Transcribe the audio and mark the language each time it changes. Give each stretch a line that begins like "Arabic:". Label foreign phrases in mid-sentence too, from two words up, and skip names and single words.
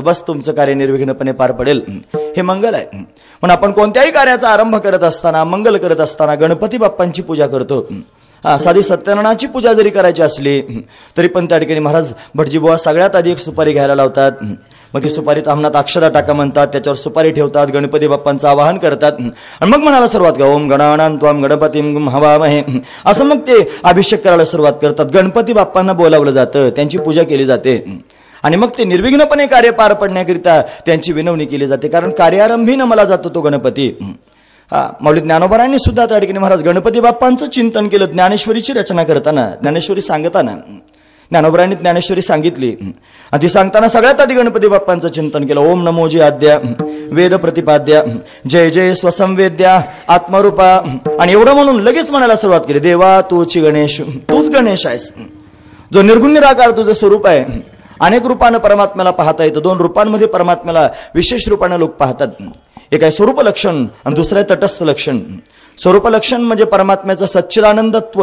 Marathi: बस तुमचं कार्य निर्विघ्नपणे पार पडेल, हे मंगल आहे. म्हणून आपण कोणत्याही कार्याचा आरंभ करत असताना, मंगल करत असताना गणपती बाप्पांची पूजा करतो. साधी सत्यनारायणाची पूजा जरी करायची असली तरी पण त्या ठिकाणी महाराज भटजीबुवा सगळ्यात आधी एक सुपारी घ्यायला लावतात. मग ती सुपारी तामणात अक्षदा टाका म्हणतात, त्याच्यावर सुपारी ठेवतात, गणपती बाप्पांचं आवाहन करतात आणि मग म्हणायला सुरुवात करा,
Sanskrit: ओम गणानां त्वां गणपतीं हवामहे,
Marathi: असं मग ते अभिषेक करायला सुरुवात करतात. गणपती बाप्पांना बोलावलं जातं, त्यांची पूजा केली जाते आणि मग ते निर्विघ्नपणे कार्य पार पडण्याकरिता त्यांची विनवणी केली जाते. कारण कार्यारंभीनं मला जातो तो गणपती. माऊली ज्ञानोबारांनी सुद्धा त्या ठिकाणी महाराज गणपती बाप्पांचं चिंतन केलं. ज्ञानेश्वरीची रचना करताना, ज्ञानेश्वरी सांगताना ज्ञानोबारांनी ज्ञानेश्वरी सांगितली आणि ती सांगताना सगळ्यात आधी गणपती बाप्पांचं चिंतन केलं. ओम नमो जी आद्या वेद प्रतिपाद्या जय जय स्वसंवेद्या आत्मरूपा, आणि एवढं म्हणून लगेच म्हणायला सुरुवात केली, देवा तूची गणेश, तूच गणेश आहेस, जो निर्गुण निराकार तुझं स्वरूप आहे. अनेक रूपानं परमात्म्याला पाहता येतं. दोन रूपांमध्ये परमात्म्याला विशेष रूपानं लोक पाहतात. एक आहे स्वरूप लक्षण आणि दुसरं आहे तटस्थ लक्षण. स्वरूप लक्षण म्हणजे परमात्म्याचं सच्चिदानंदत्व.